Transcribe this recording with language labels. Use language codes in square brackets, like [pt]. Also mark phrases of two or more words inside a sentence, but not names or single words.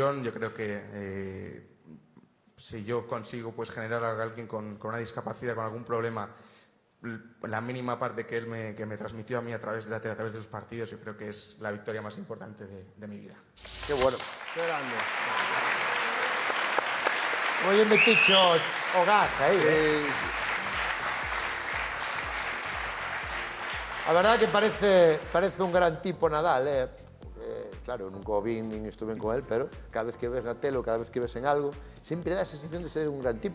[es] Yo creo que si yo consigo pues generar a alguien con una discapacidad, con algún problema, la mínima parte que que me transmitió a mí a través de sus partidos, yo creo que es la victoria más importante de mi vida. Qué bueno. Qué grande. Oye, [gl] meticho o gaza aí. A verdade que parece un gran tipo Nadal, claro, nunca o vi nin [es] estuve con él, [gl] pero cada vez que ves na tele, cada vez que ves en algo, sempre dá a sensación de ser un gran tipo.